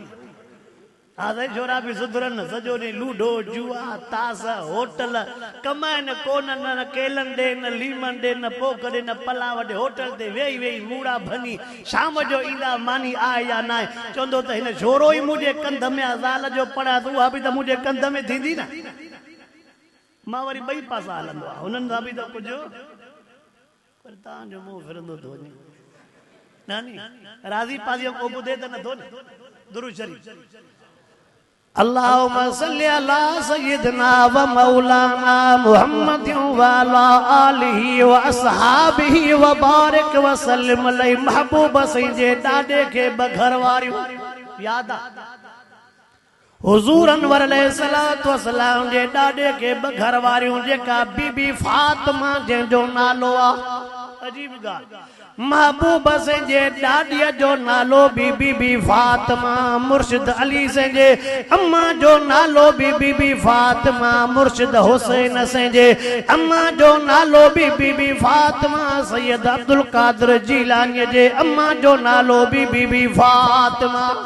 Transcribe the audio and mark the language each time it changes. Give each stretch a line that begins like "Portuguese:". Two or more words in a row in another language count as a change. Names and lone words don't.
Sindhi: हा साईं छोरा बि सुधरनि सॼो ॾींहुं लूडो जुआ तास होटल कमाइनि कोन न केलनि ॾे न लीमनि ॾे न पोख ॾे न पलाव ॾे होटल ते वेही वेही मूड़ा भनी शाम जो ईंदा मानी आहे या न आहे चवंदो त हिन छोरो ई मुंहिंजे कंध में आहे ज़ाल जो पढ़ा त उहा बि त मुंहिंजे कंध में थींदी न। मां वरी ॿई पासा हलंदो आहे हुननि सां बि त कुझु पर तव्हांजो मुंहुं फिरंदो थो वञे नानी राज़ी पाज़ी को ॿुधे त नथो न दुरूद शरीफ़
Arabic: اللهم صل على سيدنا و مولانا محمد و على آله و أصحابه و بارك و سلم عليه.
Sindhi: महबूब सईं जे ॾाॾे खे ब घर वारियूं याद आहे हुजूर अनवर
Arabic: عليه الصلاة و السلام
Sindhi: जे ॾाॾे खे ब घर वारियूं जेका बीबी फातिमा जंहिंजो नालो आहे अजीब ॻाल्हि महबूब सिंह जे ॾाॾीअ जो नालो बि बीबी फातिमा मुर्शिद अली सिंह जे अम्मा जो नालो बि बीबी फातिमा मुर्शिद हुसैन सिंह जे अम्मा जो नालो बि बीबी फातिमा सैयद अब्दुल कादिर जीलानी जे अम्मा जो नालो बि बीबी फातिमा।